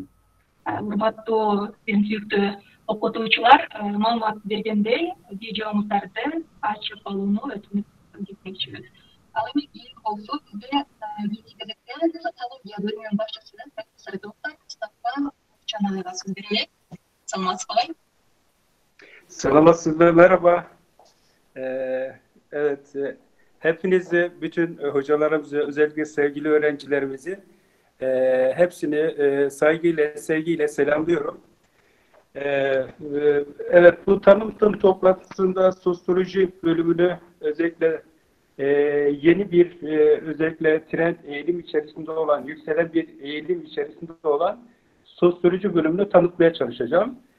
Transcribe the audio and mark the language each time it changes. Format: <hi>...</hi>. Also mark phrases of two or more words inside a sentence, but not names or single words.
<ky>Урматтуу сүйүктүү окутуучулар, маалымат бергендей, видеомуздарды ачып алууну өтүнүп кетмекчибиз. Ал эми кийин болсо бизде биринчи кезекте социология бөлүмүнүн башчысы профессор доктор Мустафа Чанайга сөз берейик. Саламатсызбы?</ky> <tr>Selamlar, merhaba. Evet, hepinizi, bütün hocalarımızı, özellikle sevgili öğrencilerimizi hepsini saygıyla, sevgiyle selamlıyorum. Evet, bu tanıtım toplantısında sosyoloji bölümünü özellikle yeni bir özellikle trend eğilim içerisinde olan, yükselen bir eğilim içerisinde olan sosyoloji bölümünü tanıtmaya çalışacağım.</tr>